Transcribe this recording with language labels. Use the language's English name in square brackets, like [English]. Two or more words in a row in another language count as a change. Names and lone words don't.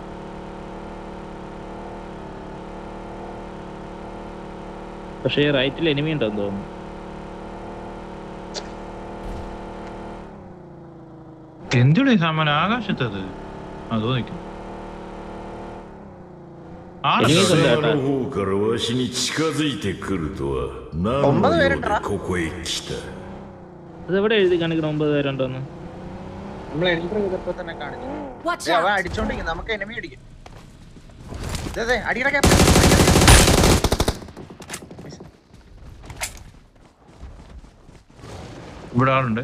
[Malayalam] പക്ഷേ റൈറ്റിൽ എനിമി ഉണ്ടെന്ന് തോന്നുന്നു. എന്തുടെ സാമാനം ആകാശത്തത് അതോ നിൽക്കും. എനിമി ഉണ്ട് കേട്ടോ. [Japanese] の方からわしに近づいてくるとは何の用でここへ来た。 [Malayalam] അതെവിടെ എഴുതി കാണിക്കണം 9 പേരുണ്ടോന്ന്? നമ്മൾ എൻട്രി ചെയ്തപ്പോ തന്നെ കാണിച്ചു. [English] Watch [Malayalam] അവൻ [English] out! [Malayalam] അടിച്ചോണ്ടിരിക്കും, നമുക്ക് എനിമി അടിക്കും. അതെ അടിയുടെ ക്യാപ്റ്റൻ. ഇവിടെ ആളുണ്ട്.